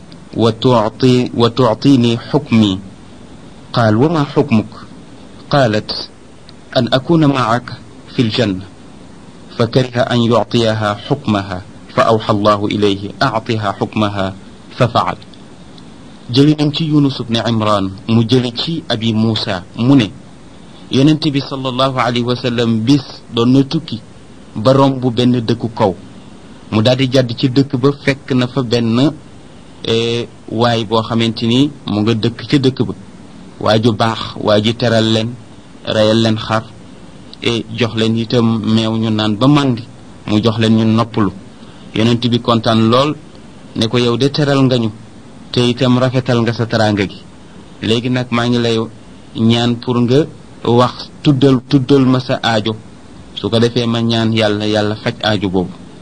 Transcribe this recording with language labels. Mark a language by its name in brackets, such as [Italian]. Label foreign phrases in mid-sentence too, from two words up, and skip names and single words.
[Arabic] وتعطيني حكمي قال وما حكمك قالت أن أكون معك في الجنة فكره أن يعطيها حكمها فأوحى الله إليه أعطها حكمها ففعل [Wolof] jëli nañ ci Yunus ibn Imran mu jëli ci abi Muusa mu ne yonent bi [Arabic] صلى الله عليه وسلم [Wolof] bis doon na tukki ba romb benn dëkku kaw mu daldi jàdd ci dëkk ba fekk na fa benn waay boo xamante ni mu nga dëkk ca dëkk ba waa ju baax waa ji teral leen reyal leen xar jox leen itam meew ñu naan ba màndi mu jox leen ñu noppalu yonent bi kontaan lool ne ko yow de teral nga ñu te itam rafetal nga sa teraanga gi léegi nag maa ngi lay ñaan pour nga wax tuddal ma sa aajo su ko defee ma ñaan yàlla faj aajo boobu